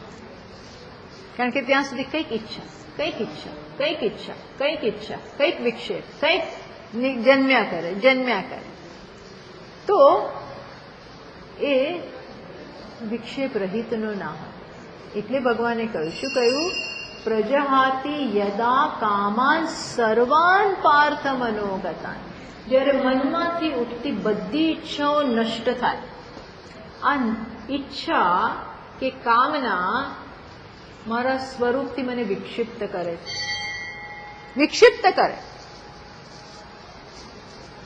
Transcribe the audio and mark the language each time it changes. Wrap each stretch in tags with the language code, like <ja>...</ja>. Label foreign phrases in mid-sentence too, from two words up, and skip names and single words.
<gu>કારણ કે ત્યાં સુધી કંઈક ઈચ્છા, કંઈક ઈચ્છા, કંઈક ઈચ્છા, કંઈક ઈચ્છા, કંઈક વિક્ષેપ, કંઈક જન્મ્યા કરે. તો એ વિક્ષેપ રહિતનો ના હોય. એટલે ભગવાને કહ્યું, શું કહ્યું?</gu> <sa>प्रजहाति यदा कामान सर्वान पार्थ मनोगतान.</sa> <gu>જ્યારે મનમાંથી ઉઠતી બધી ઈચ્છાઓ નષ્ટ થાય. આ ઈચ્છા કે કામના મારા સ્વરૂપથી મને વિક્ષિપ્ત કરે છે, વિક્ષિપ્ત કરે.</gu>